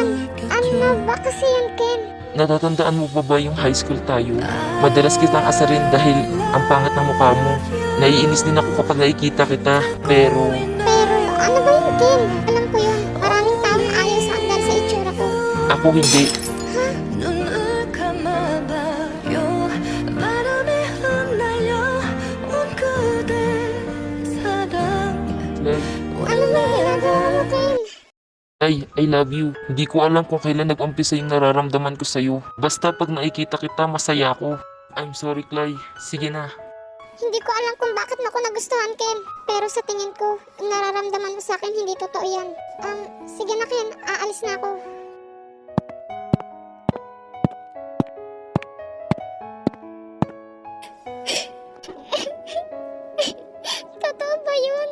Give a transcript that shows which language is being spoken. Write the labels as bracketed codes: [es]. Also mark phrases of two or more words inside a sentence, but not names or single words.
[tl] Ano ba kasi yan, Ken? Natatandaan mo pa ba yung high school tayo? Madalas kitang asarin dahil ang pangit ng mukha mo. Naiinis din ako kapag nakikita kita. Pero Ano ba yun, Ken? Alam ko yun. Maraming taong ayaw sa andal sa itsura ko. ako hindi. [ko] 눈을 감아봐요 바람에 흩날려 온 그대 사랑 [tl] Clay, Ano ba yung ginagawa mo, Ken? [en] I love you. Hindi ko alam kung kailan nag-umpisa yung nararamdaman ko sa'yo. Basta pag nakikita kita, masaya ako. I'm sorry, Clay. [tl] Sige na. Hindi ko alam kung bakit mo ako nagustuhan, Ken. Pero sa tingin ko, yung nararamdaman mo sa akin, hindi totoo yan. Sige na, Ken. Aalis na ako. Totoo ba yun?